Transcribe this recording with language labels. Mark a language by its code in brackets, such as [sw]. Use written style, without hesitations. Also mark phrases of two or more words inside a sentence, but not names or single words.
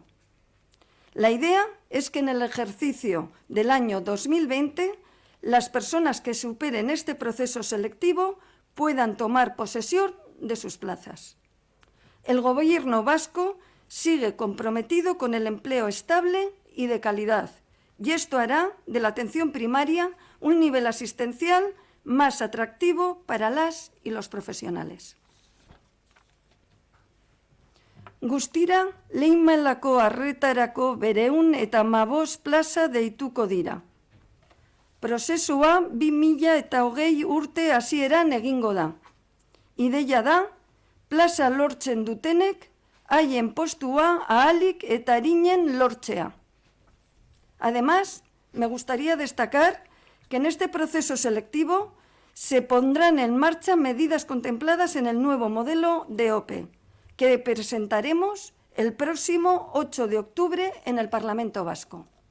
[es] La idea es que en el ejercicio del año 2020 las personas que superen este proceso selectivo puedan tomar posesión de sus plazas. El Gobierno vasco sigue comprometido con el empleo estable y de calidad, y esto hará de la atención primaria un nivel asistencial más atractivo para las y los profesionales. [eu] Guztira, lehimalako arretarako 215 plaza deituko dira. Prozesua 2020 urte hasieran egingo da. Ideia da, plaza lortzen dutenek, haien postua ahalik eta arinen lortzea. [es] Además, me gustaría destacar que en este proceso selectivo se pondrán en marcha medidas contempladas en el nuevo modelo de OPE, que presentaremos el próximo 8 de octubre en el Parlamento Vasco.